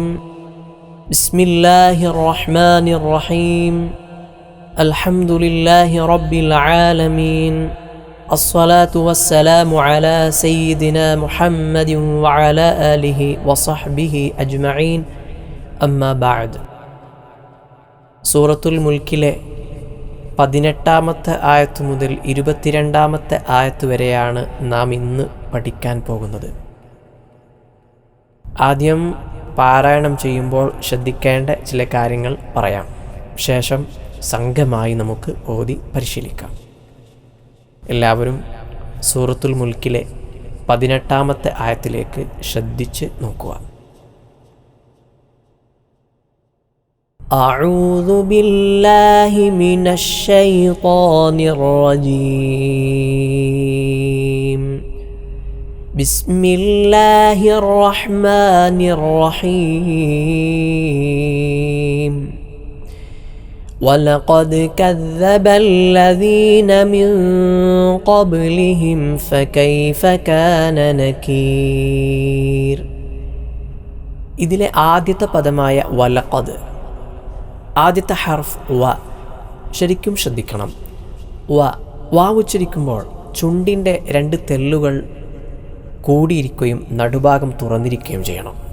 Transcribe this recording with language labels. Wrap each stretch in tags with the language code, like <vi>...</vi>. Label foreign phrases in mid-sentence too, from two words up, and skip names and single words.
<ar>بسم الله الرحمن الرحيم. الحمد لله رب العالمين. الصلاة والسلام على سيدنا محمد وعلى آله وصحبه أجمعين. أما بعد.</ar> <ml>സൂറത്തുൽ മുൽക്കിലെ 18-ാമത്തെ ആയത്ത് മുതൽ 22-ാമത്തെ ആയത്ത് വരെയാണ് നാം ഇന്ന് പഠിക്കാൻ പോകുന്നത്. ആദ്യം പാരായണം ചെയ്യുമ്പോൾ ശ്രദ്ധിക്കേണ്ട ചില കാര്യങ്ങൾ പറയാം. ശേഷം സംഘമായി നമുക്ക് ഓതി പരിശീലിക്കാം. എല്ലാവരും സൂറത്തുൽ മുൽക്കിലെ 18-ാമത്തെ ആയത്തിലേക്ക് ശ്രദ്ധിച്ച് നോക്കുക.</ml> <ar>أعوذ بالله من الشيطان الرجيم. بسم الله الرحمن الرحيم. ولقد كذب الذين من قبلهم فكيف كان نكير.</ar> <ml>ഇതിലെ ആദ്യത്തെ പദമായ വലഖദ്, ആദ്യത്തെ ഹർഫ് വ. ശരിക്കും ശ്രദ്ധിക്കണം. വാ ഉച്ചരിക്കുമ്പോൾ ചുണ്ടിൻ്റെ 2 തെല്ലുകൾ കൂടിയിരിക്കുകയും നടുഭാഗം തുറന്നിരിക്കുകയും ചെയ്യണം.</ml>